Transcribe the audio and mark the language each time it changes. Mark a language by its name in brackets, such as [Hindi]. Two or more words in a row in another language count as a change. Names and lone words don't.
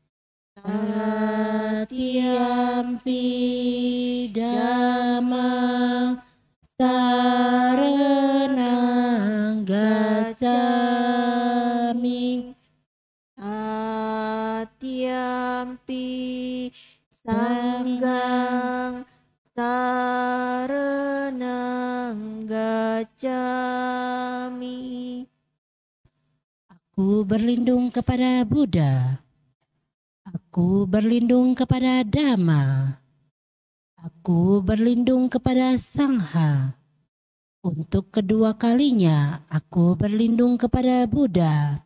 [Pali] tatiyampi dhammang saranang gacchami, Atiyampi sanggang saranang gacchami. [Indonesian] Aku berlindung kepada Buddha. Aku berlindung kepada Dhamma. Aku berlindung kepada Sangha. Untuk kedua kalinya aku berlindung kepada Buddha.